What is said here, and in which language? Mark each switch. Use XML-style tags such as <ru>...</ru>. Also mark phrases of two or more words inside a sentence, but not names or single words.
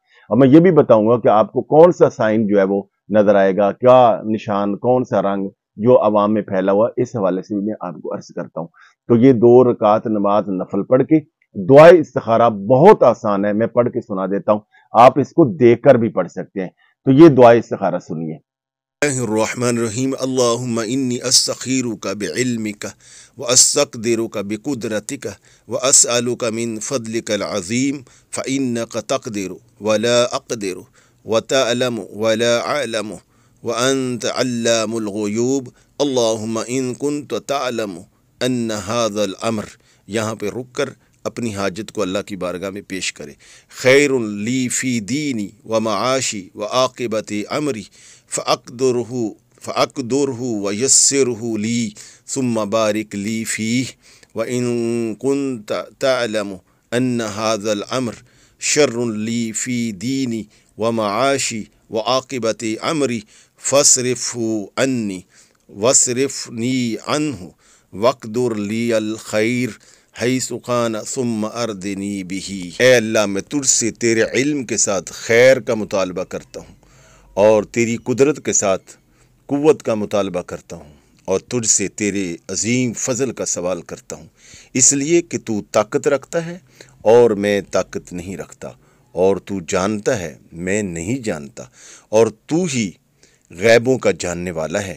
<ur>اب میں یہ بھی بتاؤں گا کہ آپ کو کون سا سائن جو ہے وہ نظر آئے گا، کیا نشان، کون سا رنگ جو عوام میں پھیلا ہوا، اس حوالے سے بھی میں آپ کو عرض کرتا ہوں. تو یہ 2 رکعت نماز نفل پڑھ کے دعا استخارہ بہت آسان ہے، میں پڑھ کے سنا دیتا ہوں، آپ اس کو دیکھ کر بھی پڑھ سکتے ہیں. تو یہ دعا استخارہ سنیے.</ur> <ar>رحيم اللهم إني أستخيرك بعلمك وأستقدرك بقدرتك وأسألك من فضلك العظيم فإنك تقدر ولا أقدر وتعلم ولا أعلم وأنت علام الغيوب اللهم إن كنت تعلم أن هذا الأمر.</ar> <ur>یہاں پہ رک کر اپنی حاجت کو اللہ کی بارگاہ میں پیش کرے.</ur> <ar>خير لي في ديني ومعاشي وعاقبة أمري فاقدره ويسره لي ثم بارك لي فيه وإن كنت تعلم أن هذا الأمر شر لي في ديني ومعاشي وعاقبة أمري فاصرفه عني واصرفني عنه واقدر لي الخير حيث كان ثم أرضني به.</ar> <ur>اے اللہ، میں تجھ سے تیرے علم کے ساتھ خیر کا مطالبہ کرتا ہوں اور تیری قدرت کے ساتھ قوت کا مطالبہ کرتا ہوں اور تجھ سے تیرے عظیم فضل کا سوال کرتا ہوں، اس لیے کہ تو طاقت رکھتا ہے اور میں طاقت نہیں رکھتا، اور تو جانتا ہے میں نہیں جانتا، اور تو ہی غیبوں کا جاننے والا ہے.</ur>